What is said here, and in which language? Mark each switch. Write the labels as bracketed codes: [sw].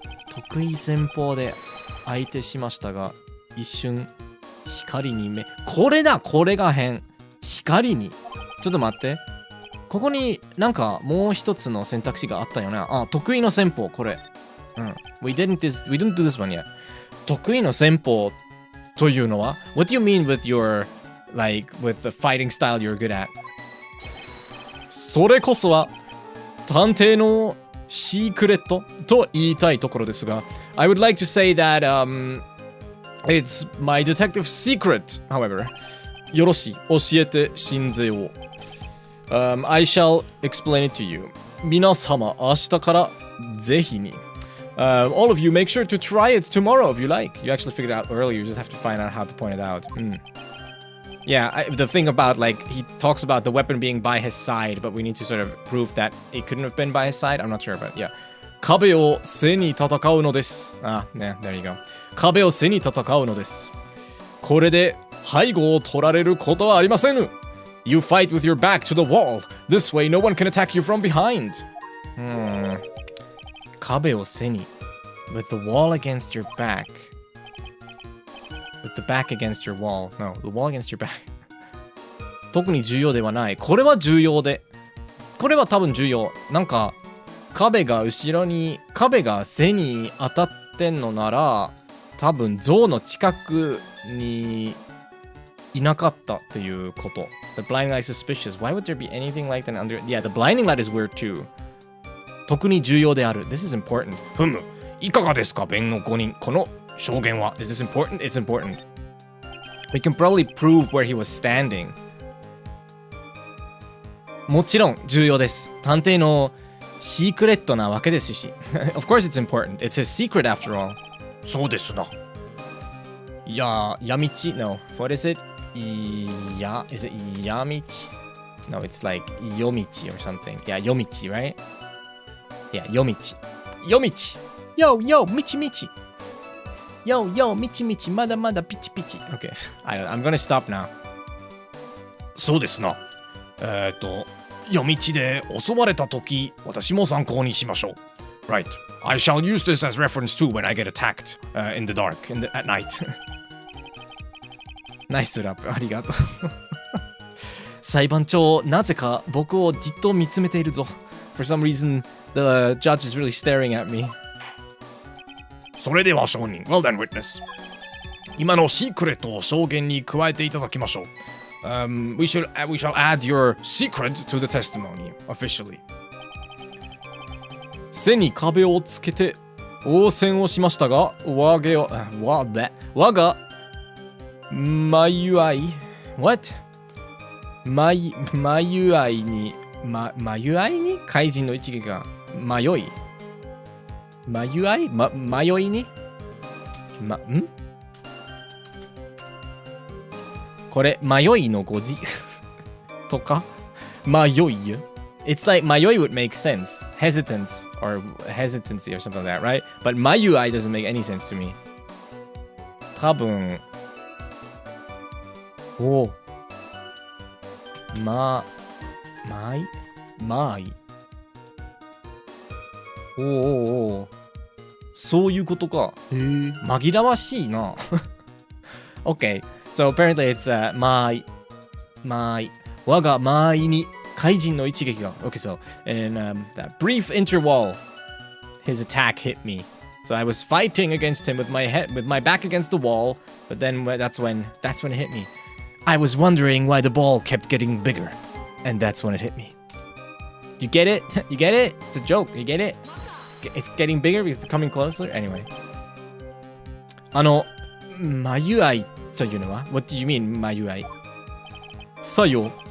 [ja] 得意戦法で相手しましたが、一瞬光に目。これだ、これが変。光に。ちょっと待って。ここになんかもう一つの選択肢があったよね。 [en] あ、得意の戦法、これ。 We didn't do this one yet. 得意の戦法というのは What do you mean with with the fighting style you're good at? それこそは探偵のシークレットと言いたいところですが I would like to say that it's my detective secret, however. [ja] よろしい、教えて信ぜよう。 [en] I shall explain it to you. [ja] 皆様、明日からぜひに。 [en] all of you, make sure to try it tomorrow if you like. You actually figured it out earlier. You just have to find out how to point it out. Yeah, the thing about, he talks about the weapon being by his side, but we need to sort of prove that it couldn't have been by his side. I'm not sure, but yeah. [ja] 壁を背に戦うのです。 Yeah, there you go. 壁を背に戦うのです。これで背後を取られることはありません。 [en] You fight with your back to the wall. This way, no one can attack you from behind. 壁を背に with the wall against your back. With the back against your wall. No, the wall against your back. [ja] 特に重要ではない。これは重要で。これは多分重要。なんか、壁が後ろに、壁が背に当たってんのなら、多分像の近くにいなかったっていうこと。 [en] The blinding light is suspicious. Why would there be anything like that under... Yeah, the blinding light is weird too. [ja] 特に重要である。 This is important. ふむ、いかがですか、弁護5人。 [en] この証言は Is this important? It's important. We can probably prove where he was standing. [ja] もちろん重要です。探偵のシークレットなわけですし。 [en] Of course it's important. It's his secret after all. [ja] そうですな。 [en] いや、闇道 No. What is it? Is it 闇道 No, it's like 夜道 or something. Yeah, 夜道, right? [ja] Yeah, 夜道。夜道。Yo, yo, 道道。 [en] Yo, yo, 道道。まだまだピチピチ。 Okay, I'm gonna stop now. [ja] そうですな。夜道で襲われたとき、私も参考にしましょう。 [en] Right. I shall use this as reference too when I get attacked in the dark, at night. [ja] ナイスラップ、ありがとう。裁判長、なぜか僕をじっと見つめているぞ。 [en] For some reason, the judge is really staring at me. それでは証人、 Well done, witness. [ja] 今のシークレットを証言に加えていただきましょう。 [en] We shall add your secret to the testimony, officially. [ja] 背に壁をつけて応戦をしましたが、我が眉合い What? 眉愛に、眉愛に怪人の一撃が迷い眉愛、迷いにこれ、迷いの語字とか迷い It's like 迷い would make sense. [en] Hesitance or hesitancy or something like that, right? But 眉愛 doesn't make any sense to me. [ja] 多分おまいおそういうことか。紛らわしいな。 [en] Okay, so apparently it's 我が前に怪人の一撃が Okay, so in that brief interval his attack hit me. So I was fighting against him with my back against the wall, but then that's when it hit me. I was wondering why the ball kept getting bigger, and that's when it hit me. You get it? You get it? It's a joke. You get it? It's getting bigger because it's coming closer. Anyway. 眉愛というのは What do you mean 眉愛？さよ。